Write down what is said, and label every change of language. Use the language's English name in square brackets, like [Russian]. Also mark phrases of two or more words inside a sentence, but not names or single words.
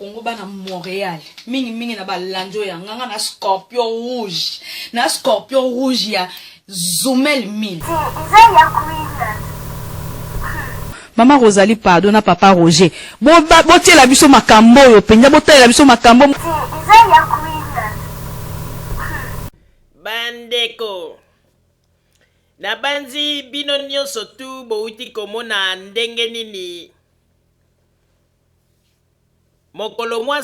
[Lingala] bana Montréal mingi na balanjo ya nganga na [French] scorpion rouge [Lingala] ya Zumel 1000 Mama Rosalie pardon na papa Roger botiela biso makambo yo penya botalela biso makambo bandeko na banzi bino nyonso tu bouti komona ndenge nini mokolo mwa